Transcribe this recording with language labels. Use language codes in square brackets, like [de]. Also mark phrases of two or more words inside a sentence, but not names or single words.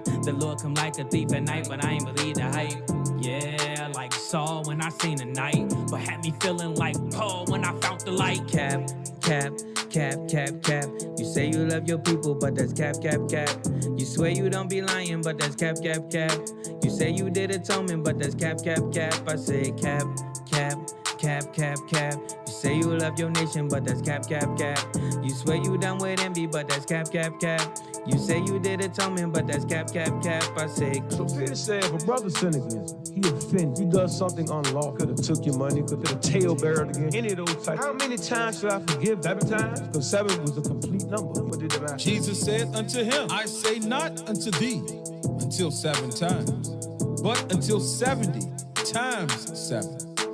[en] The Lord come like a thief at night, but I ain't believe the hype. Yeah, like Saul when I seen the night, but had me feeling like Paul when I found the light. Cap, cap, cap, cap, cap. You say you love your people, but that's cap, cap, cap. You swear you don't be lying, but that's cap, cap, cap. You say you did atonement, but that's cap, cap, cap. I say cap, cap, cap, cap, cap. You say you love your nation, but that's cap, cap, cap. You swear you done with envy, but that's cap, cap, cap. You say you did atonement, but that's cap, cap, cap. I say. So Peter said, if a brother sin against you, he offends. He does something unlawful. Could have took your money, could have tail-beared again. Any of those types. How many times should I forgive? 7 times? Because 7 was a complete number. What did the master? Jesus said unto him, I say not unto thee until 7 times, but until 70 times 7.